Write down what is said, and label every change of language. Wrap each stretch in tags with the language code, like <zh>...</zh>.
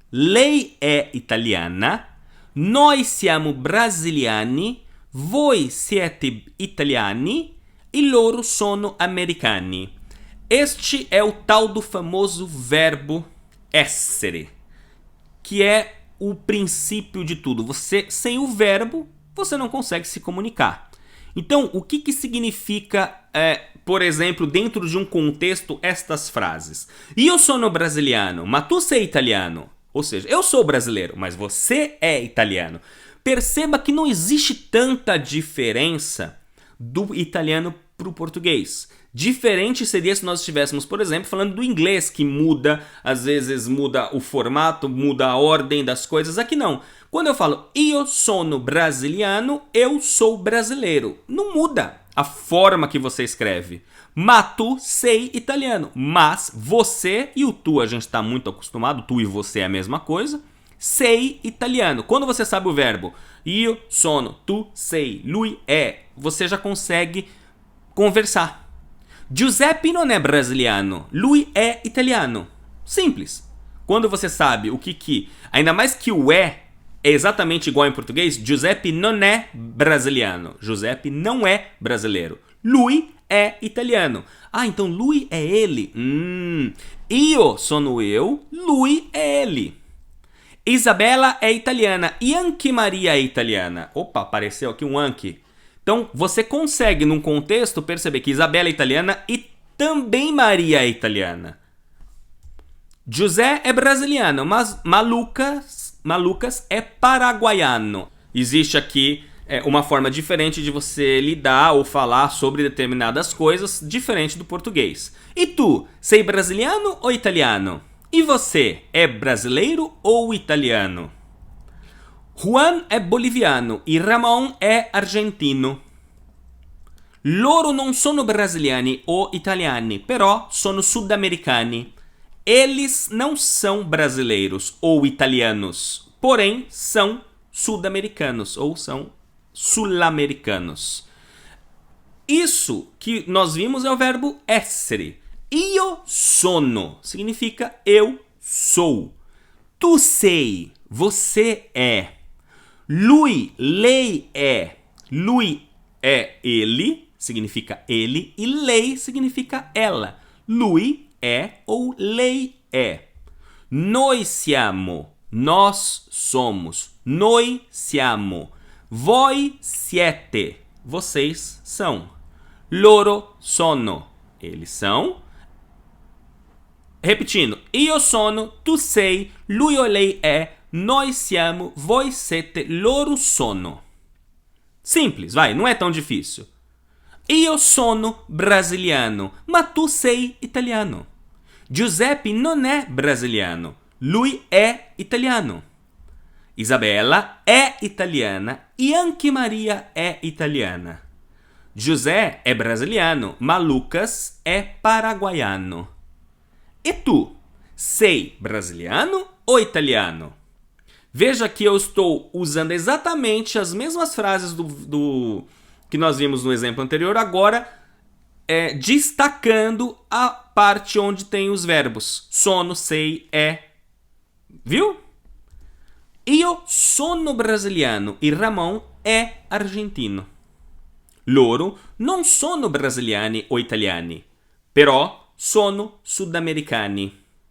<it>Lei è italiana, noi siamo brasiliani, voi siete italiani e loro sono americani.</it> <pt>Este é o tal do famoso verbo essere, que é o princípio de tudo. Sem o verbo, você não consegue se comunicar. Então, o que significa, por exemplo, dentro de um contexto, estas frases?</pt> <it>Io sono brasiliano, ma tu sei italiano.</it> <pt>Ou seja, eu sou brasileiro, mas você é italiano. Perceba que não existe tanta diferença do italiano para o português. Diferente seria se nós estivéssemos, por exemplo, falando do inglês, que muda, às vezes muda o formato, muda a ordem das coisas. Aqui não. Quando eu falo</pt> <it>io sono brasiliano,</it> <pt>eu sou brasileiro. Não muda a forma que você escreve.</pt> <it>Ma tu sei italiano.</it> <pt>Mas você e o tu, a gente está muito acostumado, tu e você é a mesma coisa.</pt> <it>Sei italiano.</it> <pt>Quando você sabe o verbo</pt> <it>io sono, tu sei, lui è,</it> <pt>você já consegue conversar.</pt> <it>Giuseppe non è brasiliano, lui è italiano.</it> <pt>Simples. Quando você sabe o que ainda mais que o é exatamente igual em português.</pt> <it>Giuseppe non è brasiliano.</it> <pt>Giuseppe não é brasileiro.</pt> <it>Lui é italiano.</it> <pt>Ah, então lui é ele. Io sono eu, lui é ele.</pt> <it>Isabela é italiana e Anche Maria é italiana.</it> <pt>Opa, apareceu aqui um Anche. Então, você consegue, num contexto, perceber que Isabela é italiana e também Maria é italiana.</pt> <it>José é brasiliano, mas Malucas é paraguaiano.</it> <pt>Existe aqui uma forma diferente de você lidar ou falar sobre determinadas coisas, diferente do português.</pt> <it>E tu, sei brasiliano ou italiano?</it> <pt>E você, é brasileiro ou italiano?</pt> <it>Juan é boliviano e Ramon é argentino. Loro non sono brasiliani ou italiani, però sono sudamericani.</it> <pt>Eles não são brasileiros ou italianos, porém são sud-americanos ou são sul-americanos. Isso que nós vimos é o verbo essere. Io sono significa eu sou. Tu sei, você é. Lei é. Lui é ele, significa ele, e lei significa ela. Lui é ou lei é. Noi siamo, nós somos. Noi siamo. Voi siete, vocês são. Loro sono, eles são. Repetindo,</pt> <it>io sono, tu sei, lui ou lei é, noi siamo, voi siete, loro sono.</it> <pt>Simples, vai, não é tão difícil.</pt> <it>Io sono brasiliano, ma tu sei italiano. Giuseppe non è brasiliano, lui è italiano. Isabella è italiana e Anche Maria è italiana. José é brasiliano, ma Lucas é paraguaiano. E tu, sei brasiliano ou italiano?</it> <pt>Veja que eu estou usando exatamente as mesmas frases do que nós vimos no exemplo anterior, agora destacando a parte onde tem os verbos.</pt> <it>Sono, sei, é. Viu? Io sono brasiliano e Ramon è argentino. Loro non sono brasiliani o italiani, però sono sudamericani.</it>